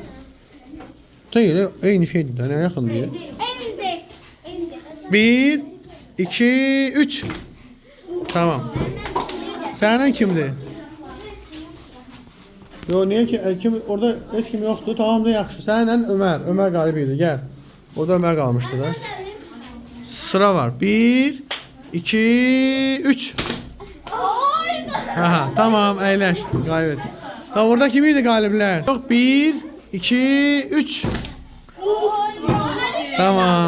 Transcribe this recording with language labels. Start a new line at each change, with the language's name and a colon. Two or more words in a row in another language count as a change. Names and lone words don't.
Turkish: Değil. Aynı şeydi. Ne yakın diye. 1, 2, 3.
Azerbaijani: Tamam. Sənin kimdir?
Turkish: Yo niye ki kim orada hiç kim yoktu.
Azerbaijani: Tamam da yaxşı. Səninlə Ömer. Ömer qalib idi. Gəl. Orada Ömer qalmışdı da. Sıra var. 1, 2, 3. Aha, tamam əyləş. Qalib. Tamam orada kim idi qaliblər? Yox 1, 2, 3. Tamam.